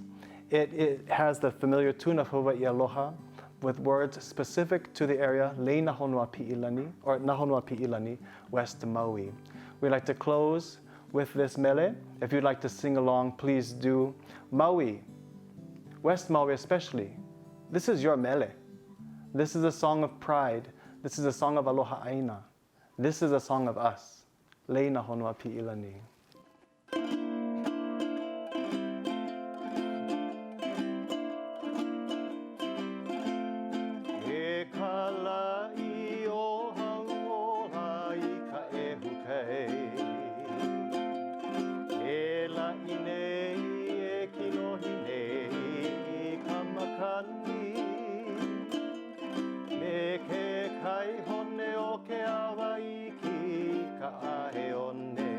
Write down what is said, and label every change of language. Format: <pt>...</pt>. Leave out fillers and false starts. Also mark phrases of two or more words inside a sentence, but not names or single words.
<en>It has the familiar tune of Hawaii Aloha with words specific to the area, Le Nahonua Pi'ilani, or Nahonua Pi'ilani, West Maui. We'd like to close with this mele. If you'd like to sing along, please do. Maui, West Maui especially, this is your mele. This is a song of pride. This is a song of</en> <haw>aloha aina.</haw> <en>This is a song of us.</en> <haw>Leina honua pi'ilani. E kalai o hauola I ka ehu kei. E la'i nei e kilohi nei I ka makani. Me ke kai hone o ke awa I ki ka ahe one.</haw>